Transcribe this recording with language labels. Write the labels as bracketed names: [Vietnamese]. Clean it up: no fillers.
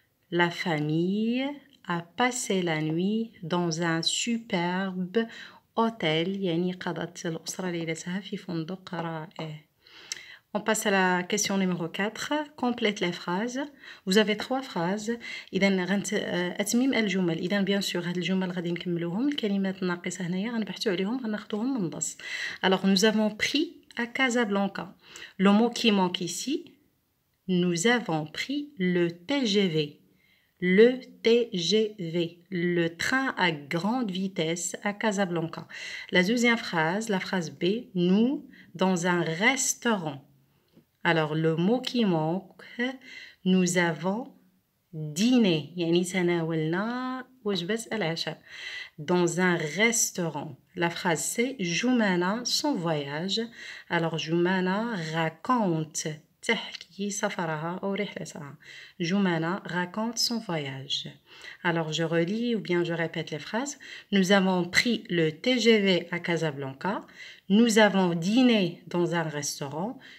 [French] La famille a passé la nuit dans un superbe hôtel [Arabic] يعني قضت الأسرة ليلتها في فندق رائع. [French] On passe à la question numéro 4. Complète les phrases. Vous avez 3 phrases. [Arabic] إذا أتميم الجمل. إذا [French] bien sûr [Arabic] هاد الجمل غادي نكملوهم. الكلمات الناقصة هنايا غنبحثوا عليهم غناخدوهم من النص. [French] Alors nous avons pris à Casablanca. Le mot qui manque ici, nous avons pris le TGV. Le TGV, le train à grande vitesse à Casablanca. La deuxième phrase, la phrase B, nous, dans un restaurant. Alors, le mot qui manque, nous avons dîné. [Arabic] يعني تناولنا وجبة العشاء. [French] Dans un restaurant. La phrase c'est Joumana son voyage. Alors Joumana raconte [Arabic] تحكي سفرها أو رحلتها. [French] Joumana raconte son voyage. Alors je relis ou bien je répète les phrases. Nous avons pris le TGV à Casablanca. Nous avons dîné dans un restaurant.